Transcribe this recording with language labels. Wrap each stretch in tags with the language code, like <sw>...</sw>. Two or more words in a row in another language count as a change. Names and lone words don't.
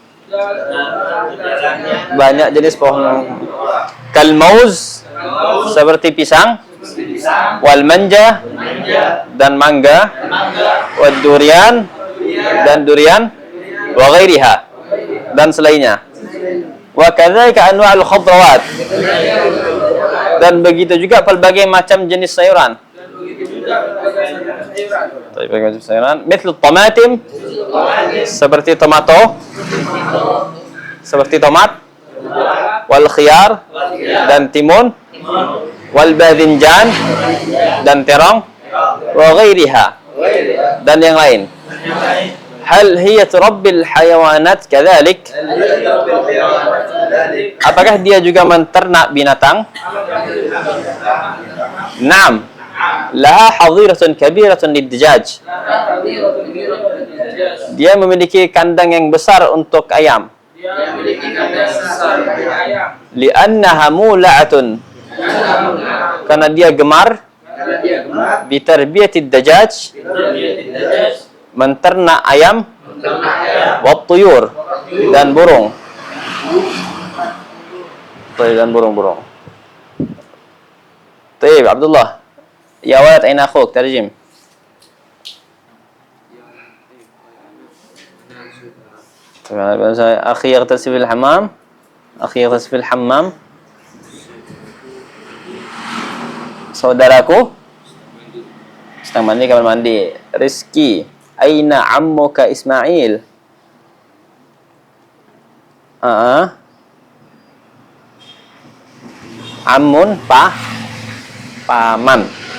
<ms>Banyak jenis pohon. Kalmauz, seperti pisang.</ms> <ar>والمانجا,</ar> <ms>dan mangga.</ms> <ar>والدوريان,</ar> <ms>dan durian.</ms> <ar>وغيرها,</ar> <ms>dan selainnya.</ms> <ar>وكذلك أنواع الخضروات,</ar> <ms>dan begitu juga pelbagai macam jenis sayuran. Pelbagai macam sayuran, misal tomatim, seperti tomato, seperti tomat.</ms> <ar>والخيار,</ar> <ms>dan timun.</ms> <ar>والباذنجان,</ar> <ms>dan terong.</ms> <ar>وغيرها,</ar> <ms>dan yang lain.</ms> <ar>هل هي تربي الحيوانات كذلك,</ar> <ms>apakah dia juga menternak binatang?</ms> <ar>نعم، لها حظيرة كبيرة للدجاج,</ar> <ms>dia memiliki kandang yang besar untuk ayam.</ms> <ar>لأنها مولعة,</ar> <ms>karena dia gemar.</ms> <ar>بتربية الدجاج,</ar> <ms>menternak ayam.</ms> <ar>والطيور,</ar> <ms>dan burung. Dan burung-burung.</ms> <ar>Tayyib, Abdullah. يا ولد، أين أخوك؟ ترجم. أخي يغتسل في الحمام. أخي يغتسل في الحمام.</ar> <ms>Saudaraku Sedang mandi, kamar mandi.</ms> <ar>Rizki, أين عمك Ismail?</ar> <ms>Ammun, paman.</ms>